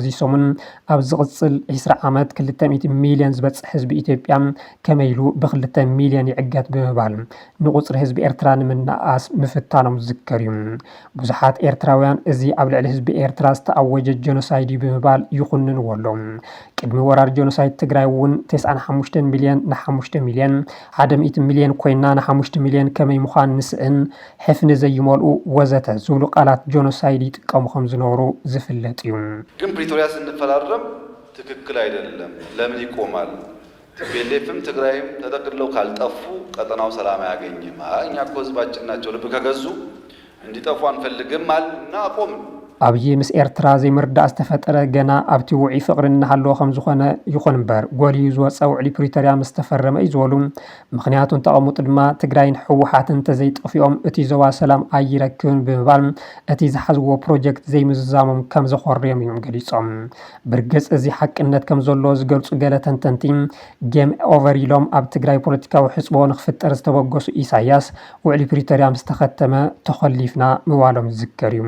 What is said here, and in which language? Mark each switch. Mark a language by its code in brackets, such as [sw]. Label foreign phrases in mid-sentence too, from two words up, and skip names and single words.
[ti] ሰሙን ኣብ ዝቕፅል 20 ዓመት 200 ሚሊዮን ዝበፅሕ ህዝቢ ኢትዮጵያ ከመይሉ ብ2 ሚሊዮን ይዕገት ብምባል ንቁፅሪ ህዝቢ ኤርትራ ንምና አስ ምፍታኖም ዝከር እዩ። ብዙሓት ኤርትራውያን እዚ ኣብ ልዕሊ ህዝቢ ኤርትራ ዝተኣወጀ ጀኖሳይድ ብምባል ይኹንን ወሎም። ቅድሚ ወራር ጀኖሳይድ ትግራይ እውን 95 ሚሊዮን ን5 ሚሊዮን 100 ሚሊዮን ኮይና ን5 ሚሊዮን ከመይ ምዃን ንስእን ሕፍኒ ዘይመልኡ ወዘተ ዝብሉ ቃላት ጀኖሳይድ ይጥቀሙ ከም ዝነበሩ ዝፍለጥ እዩ። [am] ግን ፕሪቶሪያ ስንፈራረም ትክክል አይደለም፣ ለምን ይቆማል? ቲፒኤልኤፍም ትግራይም ተጠቅልለው ካልጠፉ ቀጠናው ሰላም አያገኝም። እኛ እኮ ህዝባችን ናቸው ልብ ከገዙ እንዲጠፉ አንፈልግም አልና አቆምን። [ti] ኣብይ ምስ ኤርትራ ዘይምርዳእ ዝተፈጠረ ገና ኣብቲ ውዒ ፍቅሪ እናሃለዎ ከም ዝኾነ ይኹን እምበር ጎሊዩ ዝወፀ ውዕሊ ፕሪቶርያ ምስ ተፈረመ እዩ ዝበሉ ምክንያቱን ተቐሙጡ ድማ ትግራይን ሕወሓትን ተዘይጠፊኦም እቲ ዞባ ሰላም ኣይረክብን ብምባል እቲ ዝሓዝዎ ፕሮጀክት ዘይምዝዛሞም ከም ዘኾርዮም እዮም ገሊፆም ብርግፅ እዚ ሓቅነት ከም ዘሎ ዝገልጹ ገለ ተንተንቲ [en] game over [ti] ኢሎም ኣብ ትግራይ ፖለቲካዊ ሕፅቦ ንክፍጠር ዝተበገሱ ኢሳያስ ውዕሊ ፕሪቶርያ ምስ ተኸተመ ተኸሊፍና ምባሎም ዝዝከር እዩ